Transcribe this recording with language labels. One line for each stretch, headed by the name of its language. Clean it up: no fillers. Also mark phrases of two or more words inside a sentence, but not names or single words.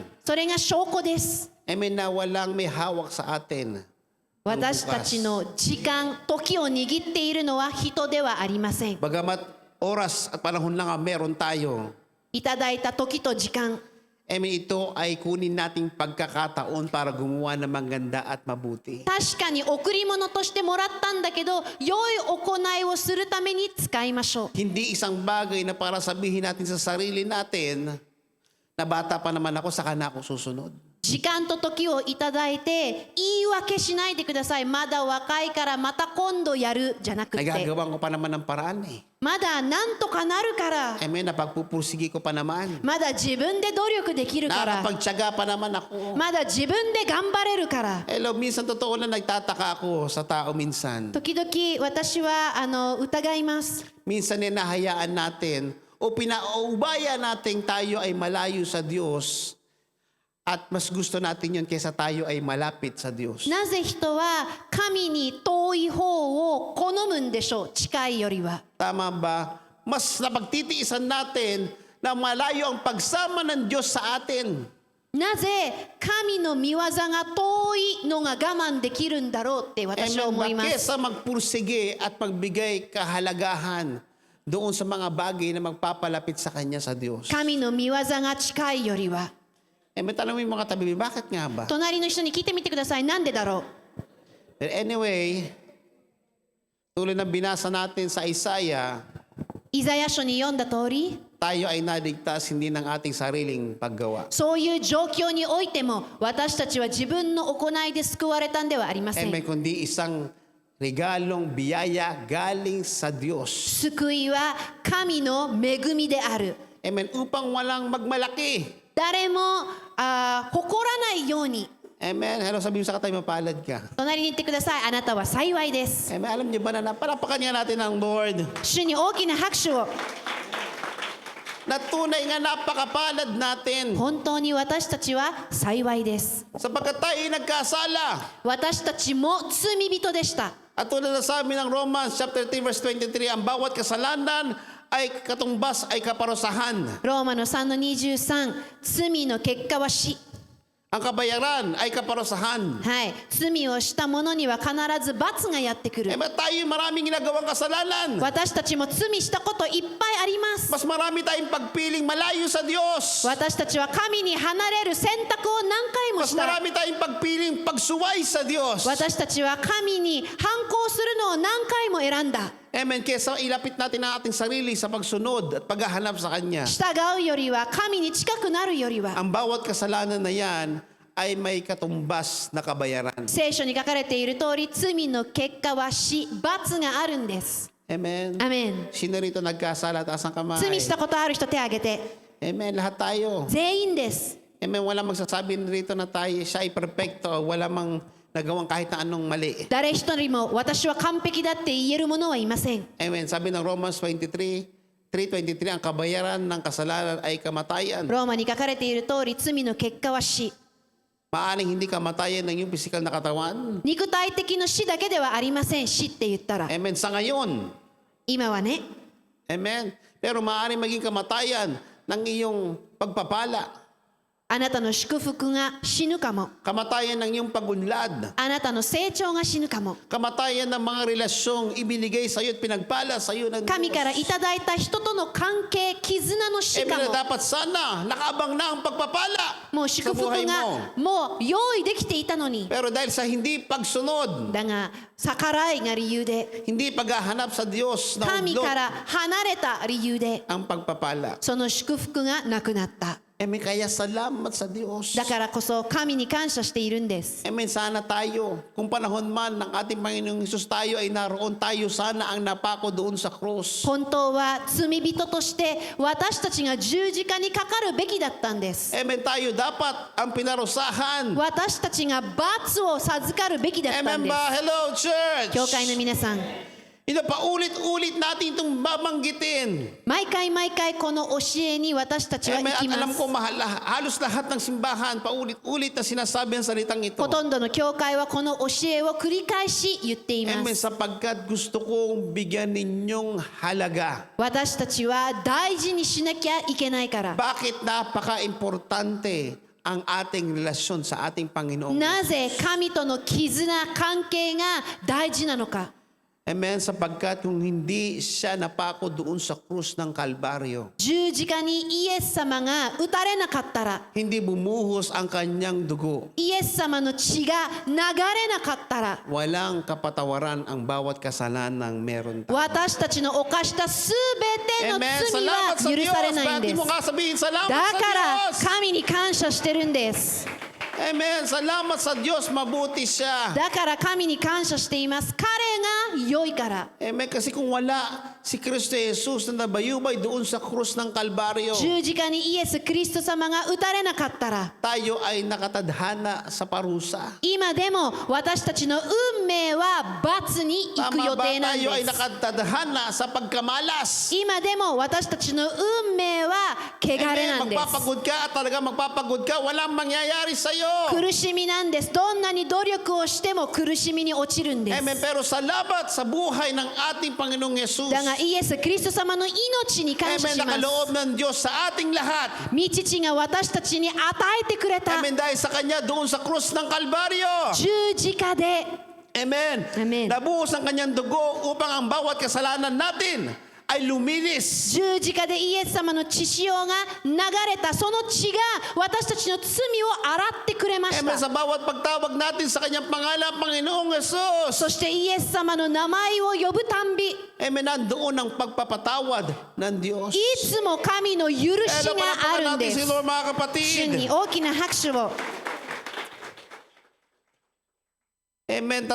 Japanese: それが証拠です。
Filipino: Amen na walang may hawak sa atin.
Japanese: 私たちの時間、時を握っているのは人ではありません。
Filipino: Bagamat oras at panahon lang ang meron tayo,
Japanese: いただいた時と時間、
Filipino: Amen, ito ay kunin nating pagkakataon para gumawa ng maganda at mabuti.
Japanese: 確かに贈り物としてもらったんだけど、良い行いをするために使いましょう。
Filipino: Hindi isang bagay na para sabihin natin sa sarili natin na bata pa naman ako, saka na ako susunod.
Japanese: 時間と時をいただいて言い訳しないでください。まだ若いからまた今度やるじゃなくて、
Filipino: Nagagawa ko pa naman ng paraan eh.
Japanese: まだなんとかなるから、
Filipino: Amen, napagpupursige ko pa naman.
Japanese: まだ自分で努力できるから、
Filipino: Nakakapagtyaga pa naman ako.
Japanese: まだ自分で頑張れるから。
Filipino: Hello, minsan totoo na nagtataka ako sa tao minsan.
Japanese: 時々私は疑います。
Filipino: Minsan nahayaan natin o pinaubaya natin tayo ay malayo sa Diyos at mas gusto natin yun kaysa tayo ay malapit sa Diyos.
Japanese: なぜ人は神に遠い方を好むんでしょう、近いよりは。
Filipino: Tama ba? Mas napagtitiisan natin na malayo ang pagsama ng Diyos sa atin.
Japanese: なぜ神の御業が遠いのが我慢できるんだろうって私は思いま
Filipino: Amen.
Japanese: す。
Filipino: Kesa magpursige at magbigay kahalagahan doon sa mga bagay na magpapalapit sa Kanya sa Diyos.
Japanese: 神の御業が近いよりは。
Filipino: May tanong mo yung mga tabi, bakit nga ba?
Japanese: 隣の人に聞いてみてください。なんでだろう。
English: But anyway,
Filipino: tulad ng binasa natin sa Isaiah,
Japanese: イザヤ書に読んだ通り、
Filipino: tayo ay naligtas hindi ng ating sariling paggawa.
Japanese: そういう状況においても私たちは自分の行いで救われたんではありません。
Filipino: Amen, kundi isang regalong biyaya galing sa Diyos.
Japanese: 救いは神の恵みである。
Filipino: Amen, upang walang magmalaki.
Japanese: 誰も誇らないように。
Filipino: Amen. Hello, sabi mo sa katay, mapalad ka.
Japanese: 隣に言ってください。あなたは幸いです。
Filipino: Amen. Alam niyo ba na napalapakan nga natin ang Lord?
Japanese: 主に大きな拍手を。
Filipino: Na tunay nga napakapalad natin.
Japanese: 本当に私たちは幸いです。
Filipino: Sapagkat tayo nagkasala.
Japanese: 私たちも罪人でした。
Filipino: At tulad na sabi ng Romans
English: chapter 3 verse 23,
Filipino: ang bawat kasalanan ay katumbas ay kaparusahan.
Japanese: ローマの3の23、罪の結果は死。
Filipino: Ang kabayaran ay kaparusahan.
Japanese: はい、罪をした者には必ず罰がやってくる。
Filipino: Tayo maraming ginagawang kasalanan.
Japanese: 私たちも罪したこといっぱいあります。
Filipino: Mas marami tayong pagpiling malayo sa Diyos.
Japanese: 私たちは神に離れる選択を何回も
Filipino: Mas
Japanese: した。
Filipino: marami tayong pagpiling pagsuway sa Diyos.
Japanese: 私たちは神に反抗するのを何回も選んだ。
Filipino: Amen. Kesa ilapit natin ang ating sarili sa pagsunod at paghahanap sa Kanya.
Japanese: 従うよりは神に近くなるよりは
Filipino: Ang bawat kasalanan na yan ay may katumbas na kabayaran.
Japanese: 聖書に書かれている通り罪の結果は死、罰があるんです。
Filipino: Amen.
Japanese: アメン。
Filipino: Sino rito nagkasala? Taas ang kamay.
Japanese: 罪したことある人手挙げて。
Filipino: Amen. Lahat tayo.
Japanese: 全員です。
Filipino: Amen. Wala magsasabi rito na tayo siya ay perfecto. Wala mang nagawang kahit na anong mali.
Japanese: 誰一人も私は完璧だって言える者はいません。
Filipino: Amen. Sabi ng Romans 3:23, ang kabayaran ng kasalanan ay kamatayan.
Japanese: ローマに書かれている通り罪の結果は死。
Filipino: Maaring hindi kamatayan ng iyong physical na katawan.
Japanese: 肉体的な死だけではありません。死って言ったら。
Filipino: Amen. Sa ngayon.
Japanese: 今はね。
Filipino: Amen. Pero maaring maging kamatayan ng iyong pagpapala.
Japanese: あなたの祝福が死ぬかも。
Filipino: Kamatayan ng iyong pagunlad.
Japanese: あなたの成長が死ぬかも。
Filipino: Kamatayan ng mga relasyong ibinigay sa iyo at pinagpala sa iyo ng
Japanese: 神からい
Filipino: Diyos.
Japanese: ただいた人との関係、絆の死
Filipino: Amen.
Japanese: かも。
Filipino: Dapat sana nakaabang na ang pagpapala
Japanese: もう祝
Filipino: sa
Japanese: 福
Filipino: buhay
Japanese: が
Filipino: mo.
Japanese: もう用意できていたのに。
Filipino: Pero dahil sa hindi pagsunod,
Japanese: だが逆らいが理由で、
Filipino: hindi paghahanap sa Diyos na
Japanese: 神
Filipino: udlot
Japanese: から離れた理由で、
Filipino: ang pagpapala.
Japanese: その祝福がなくなった。
Filipino: Amen. Kaya salamat sa Diyos.
Japanese: だからこそ神に感謝しているんです。
Filipino: Amen. Sana tayo, kung panahon man ng ating Panginoong Hesus tayo ay naroon tayo, sana ang napako doon sa krus.
Japanese: 本当は罪人として私たちが十字架にかかるべきだったんです。
Filipino: Amen. Tayo dapat ang pinarusahan.
Japanese: 私たちが罰を授かるべきだったん
Filipino: Amen
Japanese: で
Filipino: ba? Hello,
Japanese: す。
Filipino: church.
Japanese: 教会の皆さん、
Filipino: Ito pa, ulit-ulit natin itong babanggitin.
Japanese: 毎回毎回この教えに私たちは
Filipino: Amen.
Japanese: 行
Filipino: At
Japanese: きま
Filipino: alam
Japanese: す。
Filipino: ko, halos lahat ng simbahan, paulit-ulit na sinasabi ang salitang ito.
Japanese: ほとんどの教会はこの教えを繰り返し言っていま
Filipino: Amen.
Japanese: す。
Filipino: Sapagkat gusto kong bigyan ninyong halaga.
Japanese: 私たちは大事にしなきゃいけないから。
Filipino: Bakit napaka-importante ang ating relasyon sa ating Panginoon?
Japanese: なぜ神との絆、関係が大事なのか。
Filipino: Amen. Sapagkat kung hindi siya napako doon sa krus ng Kalbaryo,
Japanese: 十字架にイエス様が打たれなかったら、
Filipino: hindi bumuhos ang kanyang dugo,
Japanese: イエス様の血が流れなかったら、
Filipino: walang kapatawaran ang bawat kasalanan meron tayo.
Japanese: 私たちの犯したすべての
Filipino: Amen.
Japanese: 罪は
Filipino: Salamat sa
Japanese: 許
Filipino: Diyos.
Japanese: されないん
Filipino: Bakit
Japanese: です
Filipino: mo。nga sabihin, salamat
Japanese: だ
Filipino: sa
Japanese: から
Filipino: Diyos.
Japanese: 神に感謝してるんです。
Filipino: Amen. Salamat sa Diyos. Mabuti siya.
Japanese: だから神に感謝しています。彼が良いから。
Filipino: Amen. Kasi kung wala si Kristo Jesus na nabayubay doon sa krus ng Kalbaryo,
Japanese: 十字架にイエス・キリスト様が打たれなかったら、
Filipino: tayo ay nakatadhana sa parusa.
Japanese: 今でも私たちの運命は罰に行く予
Filipino: Tama ba?
Japanese: 定なん
Filipino: Tayo ay
Japanese: です。
Filipino: nakatadhana sa pagkamalas.
Japanese: 今でも私たちの運命は汚れな
Filipino: Amen.
Japanese: んです。
Filipino: Magpapagod ka at talaga magpapagod ka. Walang mangyayari sa'yo.
Japanese: 苦しみなんです。どんなに努力をしても苦しみに落ちるんです。
Filipino: Amen. Pero salamat sa buhay ng ating Panginoong Jesus.
Japanese: だがイエス・キリスト様の命に感謝
Filipino: Amen.
Japanese: します。
Filipino: Nakaloob ng Diyos sa ating lahat.
Japanese: 御父が私たちに与えてくれた
Filipino: Amen. Dahil sa Kanya doon sa krus ng Kalbaryo.
Japanese: 十字架で
Filipino: Amen. Amen. Nabuhos ang Kanyang dugo upang ang bawat kasalanan natin ay luminis.
Japanese: 十字架でイエス様の血潮が流れたその血が私たちの罪を洗ってくれまし
Filipino: Amen.
Japanese: た。
Filipino: Sa bawat pagtawag natin sa Kanyang pangalan, Panginoong Jesus.
Japanese: そしてイエス様の名前を呼ぶたんび、い
Filipino: Amen. Nandoon ang pagpapatawad ng Diyos.
Japanese: つも神の許し
Filipino: Hello,
Japanese: があ
Filipino: palakpakan
Japanese: るんで
Filipino: natin si
Japanese: す。
Filipino: Lord, mga
Japanese: 主
Filipino: kapatid.
Japanese: に大きな拍手を。
Filipino: Amen.